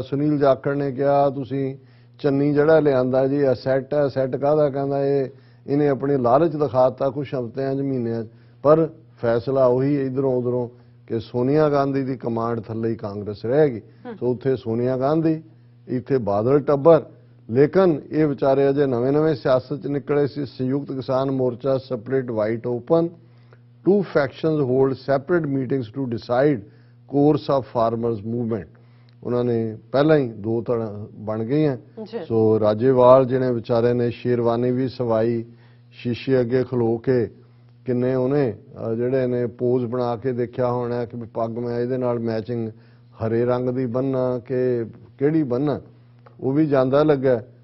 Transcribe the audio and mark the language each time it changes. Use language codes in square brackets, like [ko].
[pa] ਸੁਨੀਲ ਜਾਖੜ ਨੇ ਕਿਹਾ ਤੁਸੀਂ ਚੰਨੀ ਜਿਹੜਾ ਲਿਆਂਦਾ ਜੀ ਅਸੈਟ ਹੈ, ਅਸੈਟ ਕਾਹਦਾ, ਕਹਿੰਦਾ ਇਹਨੇ ਆਪਣੀ ਲਾਲਚ ਦਿਖਾਤਾ ਕੁਛ ਹਫ਼ਤਿਆਂ 'ਚ ਮਹੀਨਿਆਂ 'ਚ। ਪਰ ਫੈਸਲਾ ਉਹੀ ਇਧਰੋਂ ਉਧਰੋਂ ਕਿ ਸੋਨੀਆ ਗਾਂਧੀ ਦੀ ਕਮਾਂਡ ਥੱਲੇ ਹੀ ਕਾਂਗਰਸ ਰਹੇਗੀ। ਸੋ ਉੱਥੇ ਸੋਨੀਆ ਗਾਂਧੀ, ਇੱਥੇ ਬਾਦਲ ਟੱਬਰ। ਲੇਕਿਨ ਇਹ ਵਿਚਾਰੇ ਅਜੇ ਨਵੇਂ ਸਿਆਸਤ 'ਚ ਨਿਕਲੇ ਸੀ। [en] Samyukt Kisan Morcha split wide open, 2 factions hold separate meetings to decide course of farmers movement। [pa] ਉਹਨਾਂ ਨੇ ਪਹਿਲਾਂ ਹੀ 2 ਧੜਾਂ ਬਣ ਗਈਆਂ। ਸੋ ਰਾਜੇਵਾਲ ਜਿਹਨੇ ਵਿਚਾਰੇ ਨੇ ਸ਼ੇਰਵਾਨੀ ਵੀ ਸਵਾਈ, ਸ਼ੀਸ਼ੇ ਅੱਗੇ ਖਲੋ ਕੇ ਕਿੰਨੇ ਉਹਨੇ ਜਿਹੜੇ ਨੇ ਪੋਜ਼ ਬਣਾ ਕੇ ਦੇਖਿਆ ਹੋਣਾ ਕਿ ਪੱਗ ਮੈਂ ਇਹਦੇ ਨਾਲ ਮੈਚਿੰਗ ਹਰੇ ਰੰਗ ਦੀ ਬੰਨਾ ਕਿ ਕਿਹੜੀ ਬੰਨਾ, ਉਹ ਵੀ ਜਾਂਦਾ ਲੱਗਾ।